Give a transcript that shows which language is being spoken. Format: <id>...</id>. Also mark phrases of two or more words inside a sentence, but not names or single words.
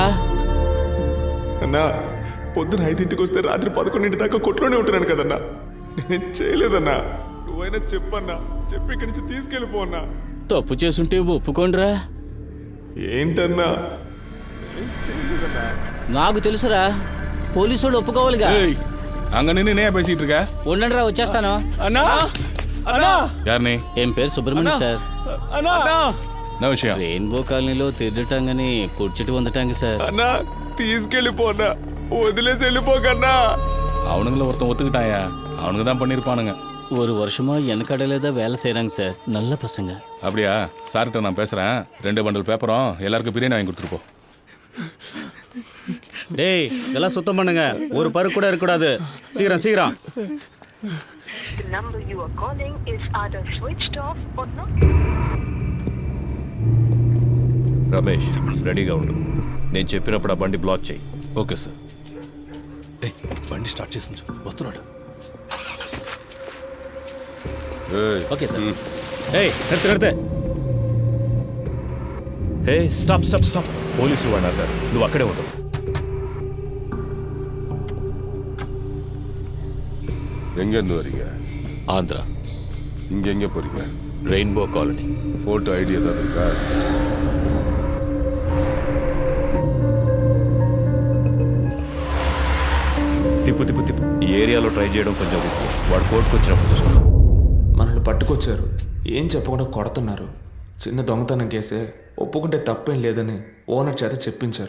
<te>అన్నా పొద్దున 5ంటికి వస్తే రాత్రి 11 దాకా కొట్లోనే ఉంటున్నాను కదన్నా. నేనేం చేయలేదన్నా. నువ్వైనా చెప్పన్నా, చెప్పి ఇక్కడి నుంచి తీసుకెళ్ళిపోన్నా. తప్పు చేసుంటే ఒప్పుకోండిరా. ఏంటన్నా? నాకు తెలుసురా, పోలీసు వాళ్ళు ఒప్పుకోవాలిగా.</te> <ta>அங்க நின்று என்ன பேசிட்டு இருக்க?</ta> <te>ఉండండిరా, వచ్చేస్తాను. అన్నా అన్నా</te> <ta>யாருனே?</ta> <te>ఏం పేరు సుబ్రహ్మణ్యం సార్. అన్నా</te> <ta>என்ன விஷயம்?</ta> <te>రెయిన్బో కాలనీలో తిరగటాంగని కుర్చీటి వందటాంగి సార్. అన్నా తీసుకెళ్ళిపోన్నా, వదిలేసి వెళ్ళిపోకన్నా.</te> <ta>அவனுங்கள ஒருத்தன் ஒத்துக்கிட்டாயா? அவனுங்க தான் பண்ணிருப்பானுங்க. ஒரு வருஷமா எனக்கடையில தான் வேலை செய்யறாங்க சார். நல்ல பசங்க. அப்படியா? சார்கிட்ட நான் பேசுறேன். 2 பண்டல் பேப்பரும் எல்லாருக்கும் பிரியாணி வாங்கி கொடுத்துட்டு போ. டேய் இதெல்லாம் சுத்தம் பண்ணுங்க, ஒரு பரு கூட இருக்கக்கூடாது. சீக்கிரம் சீக்கிரம்.</ta> <te>రమేష్ రెడీగా ఉండు. నేను చెప్పినప్పుడు ఆ బండి బ్లాక్ చేయి.</te> <en>okay sir.</en> <te>బండి స్టార్ట్ చేసి వస్తున్నాడు.</te> <en>okay sir</en> <te>ఏయ్ నిறுத்து</te> <en>hey stop stop stop</en> <te>పోలీసులు అన్నారు నువ్వు అక్కడే ఉండవు.</te> <ta>எங்கேருந்து வரீங்க? ஆந்திரா. இங்கே எங்கே போகிறீங்க? ரெயின்போ காலனி.</ta> <en>photo ID</en> <ta>ஏதாவது இருக்கா?</ta> <te>తిప్పు తిప్పు తిప్పు. ఈ ఏరియాలో ట్రై చేయడం కొంచెం రిస్క్. వాడు కోర్టుకు వచ్చినప్పుడు చూసుకుందాం. మనల్ని పట్టుకొచ్చారు, ఏం చెప్పకుండా కొడుతున్నారు. చిన్న దొంగతనం కేసే, ఒప్పుకుంటే తప్పేం లేదని ఓనర్ చేత చెప్పించారు.</te>